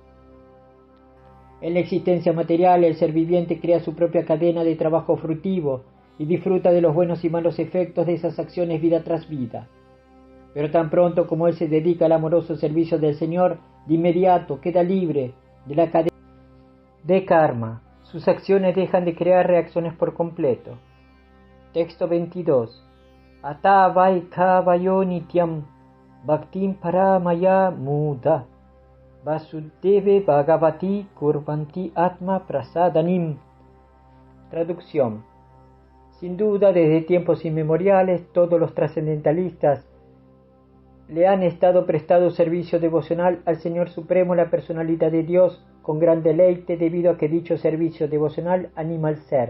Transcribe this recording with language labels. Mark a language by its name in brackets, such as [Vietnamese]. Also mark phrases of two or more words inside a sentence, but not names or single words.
[Spanish] En la existencia material, el ser viviente crea su propia cadena de trabajo frutivo y disfruta de los buenos y malos efectos de esas acciones vida tras vida. Pero tan pronto como él se dedica al amoroso servicio del Señor, de inmediato queda libre de la cadena de karma. Sus acciones dejan de crear reacciones por completo. Texto 22. [Sanskrit] Ata vayo nityam bhaktim paramaya muda vasudeve bhagavati kurvanti atma prasadanim. [Spanish] Traducción. Sin duda, desde tiempos inmemoriales, todos los trascendentalistas le han estado prestando servicio devocional al Señor Supremo, la personalidad de Dios, con gran deleite, debido a que dicho servicio devocional anima al ser.